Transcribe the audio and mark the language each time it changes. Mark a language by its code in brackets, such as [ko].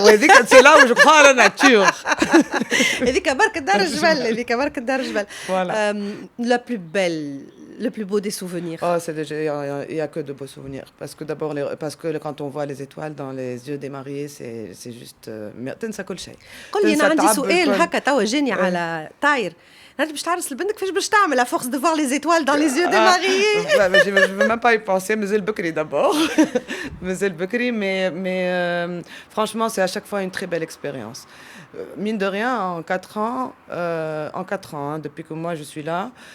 [fr] وهذيك c'est là où je crois à la nature. [ar] هذيك بركة دار الجبل. [fr] Voilà. La plus belle, le plus beau des souvenirs. Oh, il y a que de beaux souvenirs parce que d'abord parce que quand on voit les étoiles dans les yeux des mariés, c'est juste [ar] تنسى كل شيء. قولي أنا عندي سؤال هكا توا جاني على طاير. انت باش تعرس لبنتك كيفاش باش تعمل [fr] à force de voir les étoiles dans les yeux des mariés. Je veux même pas y penser, [ar] مازال بكري [fr] d'abord. مازال بكري mais franchement c'est à chaque fois une très belle expérience. Mine de rien en 4 ans hein, depuis que moi je suis là.